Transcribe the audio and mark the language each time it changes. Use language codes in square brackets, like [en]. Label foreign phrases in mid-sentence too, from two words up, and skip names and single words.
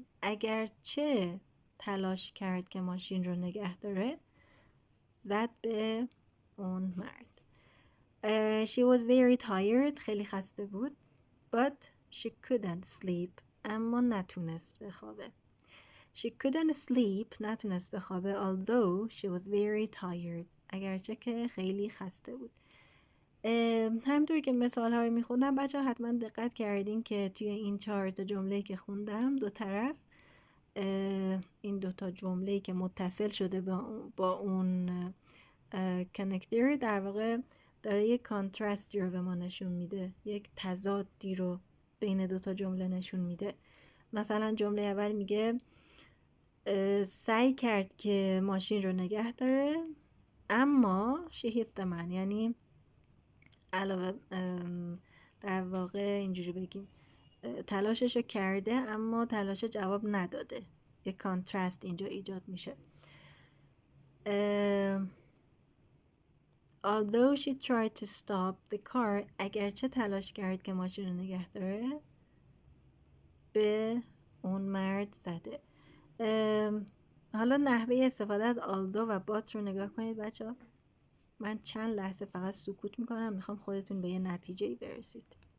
[fa] اگرچه تلاش کرد که ماشین رو نگه داره زد به اون مرد. [en] she was very tired، [fa] خیلی خسته بود. [en] but she couldn't sleep، [fa] اما نتونست بخوابه. [en] she couldn't sleep، [fa] نتونست بخوابه. [en] although she was very tired، [fa] اگرچه که خیلی خسته بود. همینطوری که مثال ها رو میخوندم بچه حتما دقت کردین که توی این 4 تا جمله که خوندم دو طرف، این 2 تا جمله که متصل شده با اون کنکتر در واقع داره یک کانتراستی رو به ما نشون میده، یک تضادی رو بین 2 تا جمله نشون میده. مثلا جمله اول میگه سعی کرد که ماشین رو نگه داره اما [en] she hit the man، [fa] یعنی علاوه در واقع اینجوری بگیم تلاشش رو کرده اما تلاش جواب نداده. یک کانترست اینجا ایجاد میشه. [en] although she tried to stop the car، [fa] اگرچه تلاش کرد که ماشین رو نگه داره به اون مرد زده. حالا نحوه استفاده از although و but رو نگاه کنید بچه ها. من چند لحظه فقط سکوت میکنم، میخوام خودتون به یه نتیجه برسید.